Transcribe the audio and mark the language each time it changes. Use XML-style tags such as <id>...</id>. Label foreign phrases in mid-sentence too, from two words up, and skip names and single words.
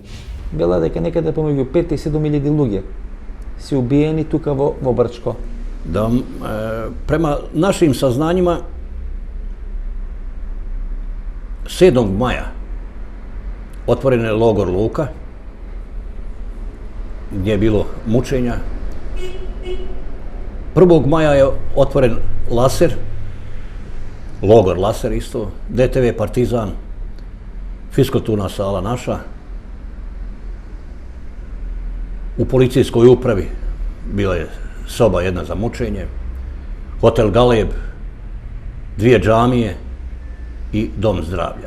<mk>Бела дека некаде помеѓу 5 и 7.000 луѓе се убиени тука во Брчко.</mk> <bs>Да, према нашим сознањима 7. маја отворен е логор Лука, gdje je bilo mučenja. 1. maja je otvoren Laser, logor Laser isto, DTV Partizan, fiskulturna sala naša. U policijskoj upravi bila je soba jedna za mučenje, hotel Galeb, 2 džamije i dom zdravlja.</bs>